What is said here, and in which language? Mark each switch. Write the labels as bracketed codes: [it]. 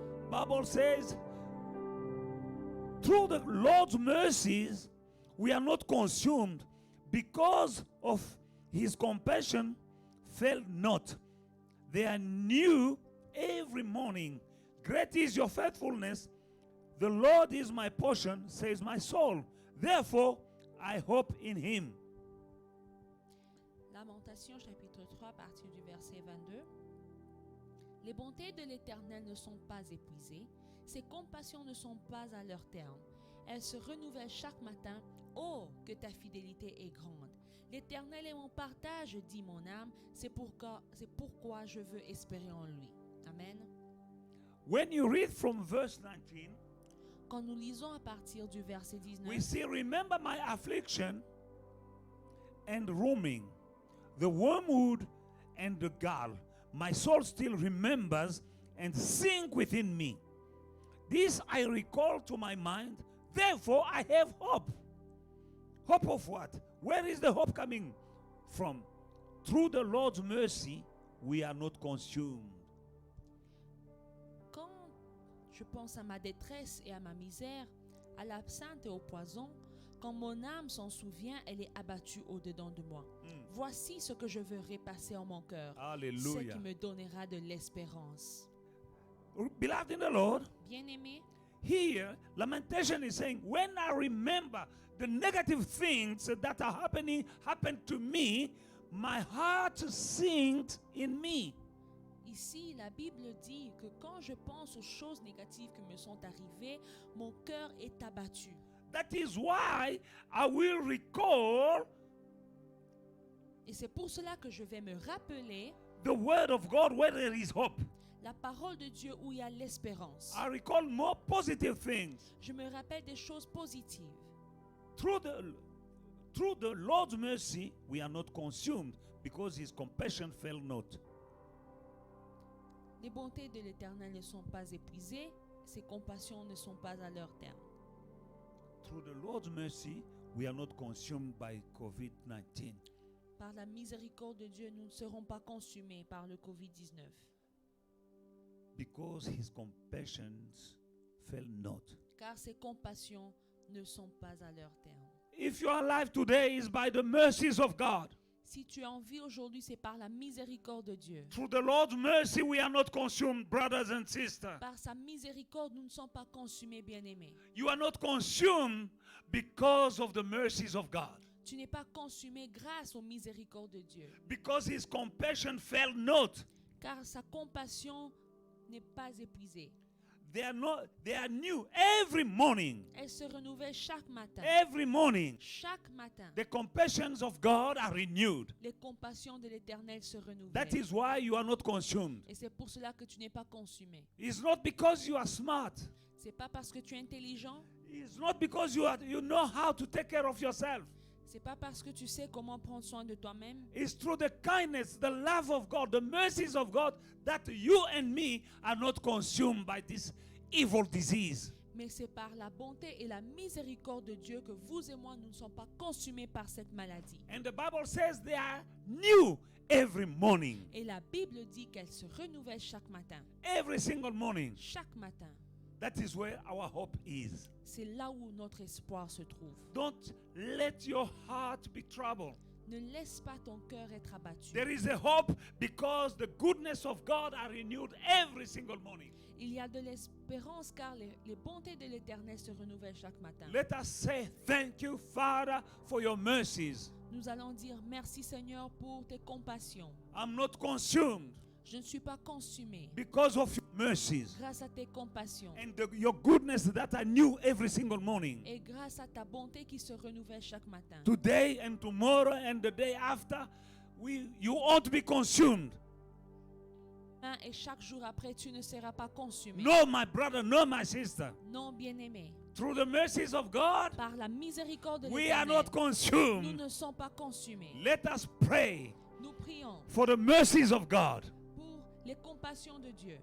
[en] Bible says, through the Lord's mercies, we are not consumed because of his compassion failed not. They are new every morning. Great is your faithfulness. The Lord is my portion, says my soul. Therefore, I hope in him. [fr] Lamentation chapitre 3 à partir du verset 22. Les bontés de l'Éternel ne sont pas épuisées, ses compassions ne sont pas à leur terme. Elles se renouvellent chaque matin. Oh, que ta fidélité est grande. L'Éternel est mon partage, dit mon âme, c'est pourquoi je veux espérer en lui. Amen. [en] When you read from verse 19, [fr] Quand nous lisons à partir du verset 19, [en] we see, remember my affliction and roaming, the wormwood and the gall. My soul still remembers and sings within me. This I recall to my mind, therefore I have hope. Hope of what? Where is the hope coming from? Through the Lord's mercy, we are not consumed. [fr] quand je pense à ma détresse et à ma misère, à l'absinthe et au poison, quand mon âme s'en souvient, elle est abattue au-dedans de moi. Voici ce que je veux repasser en mon cœur, ce Hallelujah. qui me donnera de l'espérance. [en] Beloved in the Lord, [fr] Bien-aimé, [en] here, Lamentation is saying, when I remember the negative things that are happen to me, my heart sinks in me. [fr] ici, la Bible dit que quand je pense aux choses négatives qui me sont arrivées, mon cœur est abattu. [en] That is why I will recall [fr] Et c'est pour cela que je vais me rappeler [en] the word of God where there is hope. [fr] la parole de Dieu où il y a l'espérance. [en] I recall more positive things. [fr] Je me rappelle des choses positives. [en] Through the Lord's mercy, we are not consumed because his compassion fail not. [fr] Les bontés de l'Éternel ne sont pas épuisées, ses compassions ne sont pas à leur terme. [en] Through the Lord's mercy, we are not consumed by COVID-19. [fr] Par la miséricorde de Dieu, nous ne serons pas consumés par le Covid-19. [en] Because his compassions fail not. [fr] Car ses compassions ne sont pas à leur terme. [en] If you are alive today, it's by the mercies of God. [fr] Si tu es en vie aujourd'hui, c'est par la miséricorde de Dieu. [en] Through the Lord's mercy, we are not consumed, brothers and sisters. [fr] Par sa miséricorde, nous ne sommes pas consumés, bien-aimés. [en] You are not consumed because of the mercies of God. [fr] Tu n'es pas consumé grâce aux miséricordes de Dieu. [en] Because his compassion fail not. [fr] Car sa compassion n'est pas épuisée. [en] They are new every morning. [fr] Elle se renouvelle chaque matin. [en] Every morning. [fr] Chaque matin. [en] The compassions of God are renewed. [fr] Les compassions de l'Éternel se renouvellent. [en] That is why you are not consumed. [fr] Et c'est pour cela que tu n'es pas consumé. [en] It's not because you are smart. [fr] C'est pas parce que tu es intelligent. [en] It's not because you know how to take care of yourself. [fr] C'est pas parce que tu sais comment prendre soin de toi-même. [en] It's through the kindness, the love of God, the mercies of God that you and me are not consumed by this evil disease. [fr] Mais c'est par la bonté et la miséricorde de Dieu que vous et moi, nous ne sommes pas consumés par cette maladie. [en] And the Bible says they are new every morning. [fr] Et la Bible dit qu'elle se renouvelle chaque matin. [en] Every single morning. [fr] Chaque matin. [en] That is where our hope is. [fr] C'est là où notre espoir se trouve. [en] Don't let your heart be troubled. [fr] Ne laisse pas ton cœur être abattu. [en] There is a hope because the goodness of God are renewed every single morning. [fr] Il y a de l'espérance car les bontés de l'Éternel se renouvellent chaque matin. [en] Let us say thank you, Father, for your mercies. [fr] Nous allons dire merci Seigneur pour tes compassions. [en] I'm not consumed. [fr] Je ne suis pas consumé [en] Because of your mercies [fr] grâce à tes compassions [en] and your goodness that are new every single morning. [fr] et grâce à ta bonté qui se renouvelle chaque matin. [en] Today and tomorrow and the day after, you won't be consumed. [fr] Et chaque jour après, tu ne seras pas consumé. [en] No, my brother, no, my sister. [fr] Non, bien-aimé. [en] Through the mercies of God, [fr] Par la miséricorde de [en] we are [fr] l'Éternel, [en] not [fr] nous [en] consumed. [fr] ne sommes pas consumés. [en] Let us pray [fr] Nous prions [en] for the mercies of God [fr] pour les compassions de Dieu.